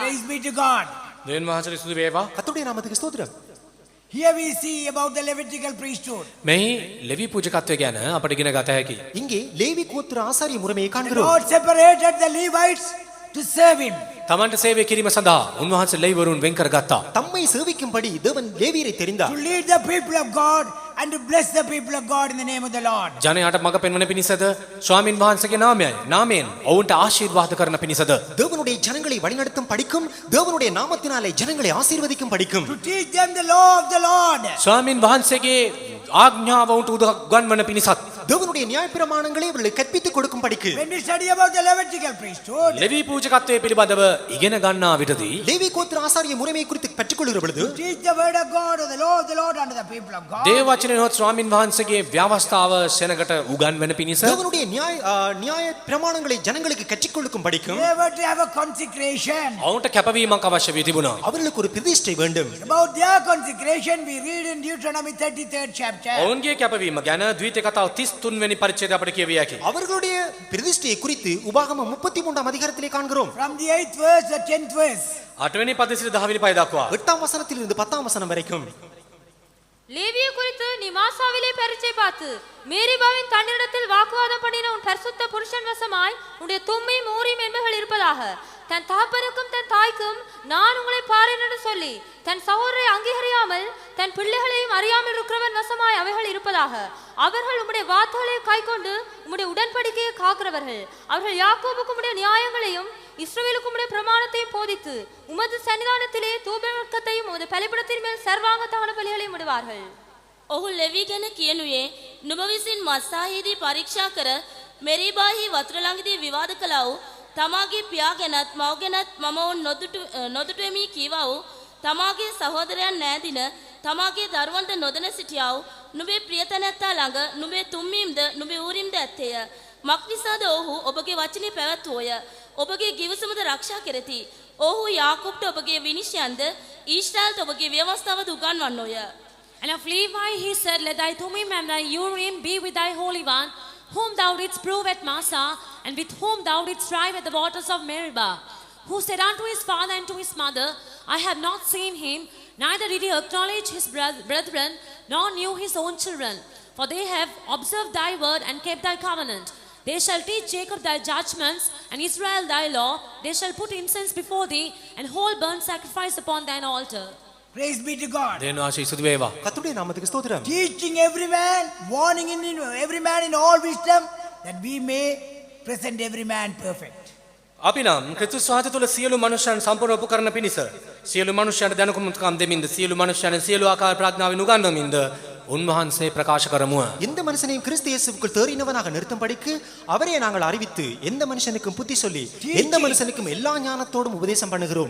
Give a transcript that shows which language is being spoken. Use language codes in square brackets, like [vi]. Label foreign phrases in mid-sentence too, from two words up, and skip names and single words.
[en] Praise be to God. [si] දෙවියන් වහන්සේට ස්තුති වේවා. [ta] கர்த்தருடைய நாமத்துக்கு ஸ்தோத்திரம். [en] Here we see about the Levitical priesthood. [si] මෙහි ලෙවි පූජකත්වය ගැන අපට ඉගෙන ගත හැකි. [ta] இங்கே லேவி கோத்திர ஆசாரிய முறைமையை [en] The [ta] காண்கிறோம். [en] Lord separated the Levites to serve Him. [si] තමන්ට සේවය කිරීම සඳහා උන්වහන්සේ ලෙවිවරුන් වෙන් කරගත්තා. [ta] தம்மை சேவிக்கும்படி தேவன் லேவியரை தெரிந்தார். [en] To lead the people of God and to bless the people of God in the name of the Lord. [si] ජනයාට මඟ පෙන්වන පිණිසද ස්වාමින් වහන්සේගේ නාමයෙන් ඔවුන්ට ආශිර්වාද කරන පිණිසද [ta] தேவனுடைய ஜனங்களை வழிநடத்தும் படிக்கும், தேவனுடைய நாமத்தினாலே ஜனங்களை ஆசீர்வதிக்கும் படிக்கும். [en] To teach them the law of the Lord. [si] ස්වාමින් වහන්සේගේ ආඥාව ඔවුන්ට උගන්වන පිණිසත් [ta] தேவனுடைய நியாயப்பிரமாணங்களை அவர்களுக்கு கற்பித்துக் கொடுக்கும் படிக்கு. [en] When we study about the Levitical priesthood, [si] ලෙවි පූජකත්වයේ පිළිබඳව ඉගෙන ගන්නා විටදී [ta] லேவி கோத்திர ஆசாரிய முறைமையை குறித்து கற்றுக்கொள்கிற பொழுது [en] teach the word of God or the law of the Lord unto the people of God. [si] දේව වචනයොත් ස්වාමින් වහන්සේගේ ව්‍යවස්ථාව සෙනගට උගන්වන පිණිස [ta] தேவனுடைய நியாய பிரமாணங்களை ஜனங்களுக்கு கற்றுக் கொடுக்கும் படிக்கும். [en] They were to have a consecration. [si] ඔවුන්ට කැපවීමක් අවශ්‍ය වී තිබුණා. [ta] அவர்களுக்கு ஒரு பிரதிஷ்டை வேண்டும். [en] About their consecration, we read in Deuteronomy 33rd chapter. [si] ඔවුන්ගේ කැපවීම ගැන ද්විතීය කතාව 33 වෙනි පරිච්ඡේදය අපට කියවිය හැකියි. [ta] அவர்களுடைய பிரதிஷ்டையை குறித்து உபாகமம் 33ஆம் அதிகாரத்திலே காண்கிறோம். [en] From the 8th verse, the 10th verse. [si] 8 වෙනි පදයේ සිට 10 වෙනි පද දක්වා [ta] 8ஆம் வசனத்திலிருந்து 10ஆம் வசனம் வரைக்கும். லேவியை குறித்து நீ மாசாவிலே பரீட்சை பார்த்து மேரிபாவின் தன்னிடத்தில் வாக்குவாதம் பண்ணின உன் பரிசுத்த புருஷன் வசமாய் உன்னுடைய தும்மியும் ஊரியும் என்பவைகள் இருப்பதாக. தன் தகப்பனுக்கும் தன் தாய்க்கும் நான் உங்களை பாரேன் என்று சொல்லி தன் சகோதரை அங்கீகரியாமல் தன் பிள்ளைகளையும் அறியாமல் இருக்கிறவன் வசமாய் அவைகள் இருப்பதாக. அவர்கள் உம்முடைய வார்த்தைகளை கைக்கொண்டு உம்முடைய உடன்படிக்கையை காக்கிறவர்கள். அவர்கள் யாக்கோபுக்கு உம்முடைய நியாயங்களையும் இஸ்ரவேலுக்கு உம்முடைய பிரமாணத்தையும் போதித்து உமது சன்னிதானத்திலே தூபவர்க்கத்தையும் உமது பலிபீடத்தின் மேல் சர்வாங்க தகன பலிகளையும் விடுவார்கள். [si] ඔහු ලෙවි ගැන කියනුයේ නුඹ විසින් මස්සාහිදී පරීක්ෂා කර මෙරිබාහි වතුර ළඟදී විවාද කළා වූ තමාගේ පියා ගැනත් මව ගැනත් මම ඔවුන් නොදුටුවෙමි කීවා වූ තමාගේ සහෝදරයන් නෑදින තමාගේ දරුවන්ට නොදැන සිටියා වූ නුඹේ ප්‍රියතනැත්තා ළඟ නුඹේ තුම්මීම්ද නුඹේ ඌරිම්ද ඇත්තේය. මක්නිසාද ඔහු ඔබගේ වචනේ පැවැත්වුවෝය. ඔබගේ ගිවිසුමද ආරක්ෂා කෙරෙති. ඔහු යාකෝබ්ට ඔබගේ විනිශ්චයන්ද ඊශ්‍රායල්ට ඔබගේ ව්‍යවස්ථාවද උගන්වන්නෝය. [en] And of Levi he said, Let thy Thummim and thy Urim be with thy Holy One, whom thou didst prove at Massah, and with whom thou didst strive at the waters of Meribah. Who said unto his father and to his mother, I have not seen him, neither did he acknowledge his brethren, nor knew his own children. For they have observed thy word and kept thy covenant. They shall teach Jacob thy judgments, and Israel thy law. They shall put incense before thee, and whole burnt sacrifice upon thine altar. Praise be to God. [si] දෙවියන් වහන්සේ ස්තුති වේවා. [ta] கர்த்தருடைய நாமத்துக்கு ஸ்தோத்திரம். [en] Teaching every man, warning in every man in all wisdom, that we may present every man perfect. [si] අපි නම් ක්‍රිස්තුස් වහන්සේ තුළ සියලු මනුෂ්‍යයන් සම්පූර්ණ උප කරන පිණිස සියලු මනුෂ්‍යයන්ට දැනුකම් දෙමින්ද සියලු මනුෂ්‍යයන් සියලු ආකාර ප්‍රඥාවෙන් උගන්වමින්ද උන්වහන්සේ ප්‍රකාශ කරමුව. [ta] எந்த மனுஷனையும் கிறிஸ்து இயேசுவுக்குள் தேறினவனாக நிறுத்தும்படிக்கு அவரே நாங்கள் அறிவித்து எந்த மனுஷனுக்கும் புத்தி சொல்லி எந்த மனுஷனுக்கும் எல்லா ஞானத்தோடும் உபதேசம் பண்ணுகிறோம்.